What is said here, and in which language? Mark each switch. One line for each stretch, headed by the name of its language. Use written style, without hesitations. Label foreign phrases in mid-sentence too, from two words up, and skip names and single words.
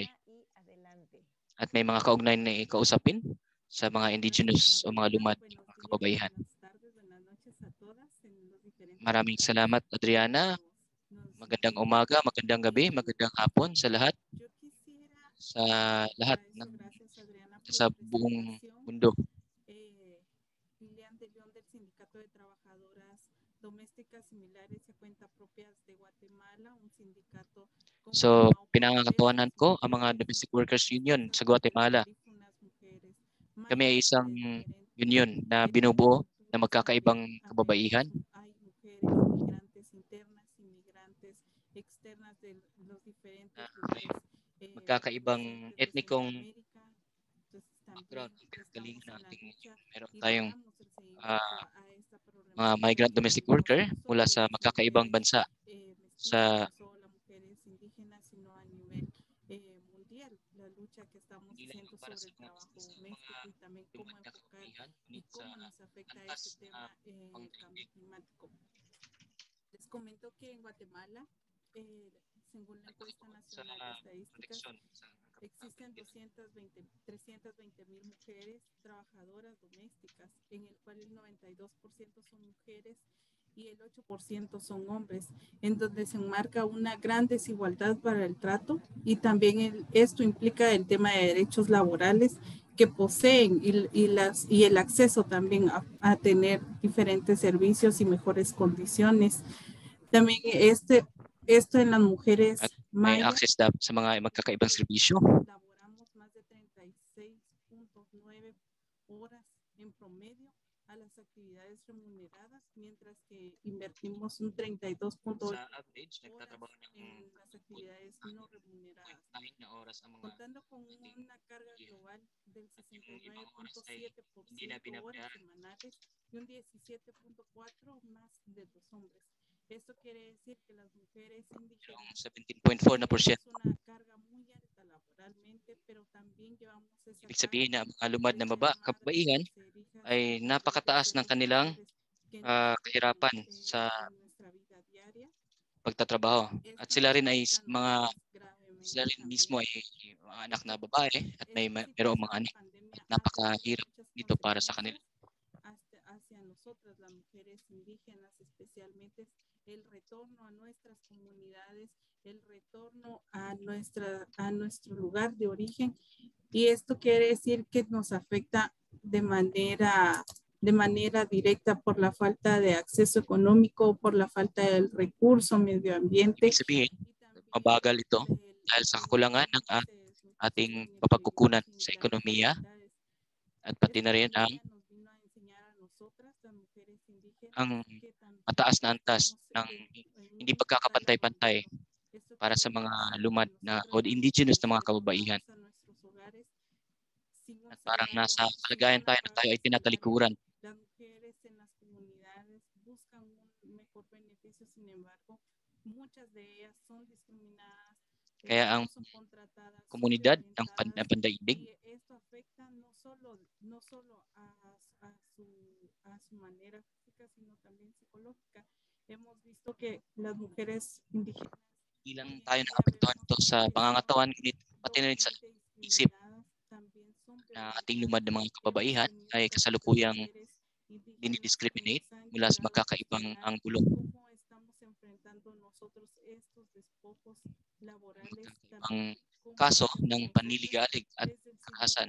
Filipino: At may mga kaugnay na kausapin sa mga indigenous o mga lumad mga kababaihan. Maraming salamat, Adriana. Magandang umaga, magandang gabi, magandang hapon sa lahat. Sa lahat sa buong mundo.
Spanish: Lilian De León del Sindicato de Trabajadoras Domésticas Similares y Cuenta Propias de Guatemala, un sindicato.
Filipino: So, pinangangatawanan ko ang mga
English: Domestic Workers Union
Filipino: sa Guatemala. Kami ay isang union na binubuo na magkakaibang kababaihan. Magkakaibang etnikong background, pinagalingan natin. Meron tayong mga
English: migrant domestic worker
Filipino: mula sa magkakaibang bansa sa hindi lang para sa mga lumad na kababaihan, ngunit sa
Spanish: afecta este tema el cambio climático. Les comento que en Guatemala, según la encuesta nacional de estadísticas, existen 320,000 mujeres trabajadoras domésticas, en el cual el 92% son mujeres y el 8% son hombres, en donde se enmarca una gran desigualdad para el trato, y también esto implica el tema de derechos laborales que poseen y el acceso también a tener diferentes servicios y mejores condiciones. También esto en las mujeres
Filipino: may maya, access sa mga magkakaibang serbisyo.
Spanish: laboramos más de 36.9 horas en promedio a las actividades remuneradas, mientras que invertimos un 32.8
Filipino: Sa average, nagtatrabaho
Spanish: horas
Filipino: ng
Spanish: en las actividades no remuneradas,
Filipino: 9 na oras ang mga
Spanish: contando con una carga global del
Filipino: ibang oras ay hindi na
Spanish: 69.7% horas
Filipino: binabayaran.
Spanish: semanales y un 17.4% más de los hombres. Esto quiere decir que las mujeres indígenas
Filipino: Yung 17.4 na porsyento.
Spanish: tenemos una carga muy alta laboralmente, pero también llevamos esa
Filipino: Ibig
Spanish: carga
Filipino: sabihin na ang mga lumad na
Spanish: de ser madres,
Filipino: kababaihan
Spanish: de ser hijas,
Filipino: ay
Spanish: de
Filipino: napakataas
Spanish: ser
Filipino: ng kanilang
Spanish: mujeres que nos afectan
Filipino: kahirapan sa
Spanish: en nuestra vida diaria.
Filipino: pagtatrabaho. At
Spanish: Esto
Filipino: sila
Spanish: nos
Filipino: rin ay
Spanish: afecta a
Filipino: mga
Spanish: nosotras gravemente
Filipino: sila rin mismo
Spanish: también.
Filipino: ay mga anak na babae at may
Spanish: Esta
Filipino: mayroong
Spanish: situación
Filipino: mga
Spanish: de
Filipino: anak.
Spanish: pandemia
Filipino: At
Spanish: ha tenido
Filipino: napakahirap
Spanish: muchas
Filipino: dito para sa kanila.
Spanish: consecuencias hacia nosotras, las mujeres indígenas, especialmente el retorno a nuestras comunidades, el retorno a nuestro lugar de origen. Y esto quiere decir que nos afecta de manera directa por la falta de acceso económico, por la falta del recurso, medio ambiente.
Filipino: Ibig sabihin,
Spanish: Y también
Filipino: mabagal ito dahil sa kakulangan ng ating mapagkukunan sa ekonomiya at pati na rin ang mataas na antas ng hindi pagkakapantay-pantay para sa mga lumad na o indigenous na mga kababaihan. At parang nasa kalagayan tayo na tayo ay tinatalikuran.
Spanish: Las mujeres en las comunidades buscan un mejor beneficio, sin embargo, muchas de ellas son discriminadas,
Filipino: Kaya ang
Spanish: no son contratadas, son
Filipino: komunidad ng
Spanish: violentadas,
Filipino: pandaigdig
Spanish: y esto afecta no solo a su manera física, sino también psicológica. Hemos visto que las mujeres indígenas
Filipino: hindi lang tayo naapektuhan ito sa pangangatawan, ngunit pati na rin sa isip na ating lumad na mga kababaihan ay kasalukuyang dinidiscriminate mula sa magkakaibang anggulo. Ang kaso ng panliligalig at karahasan.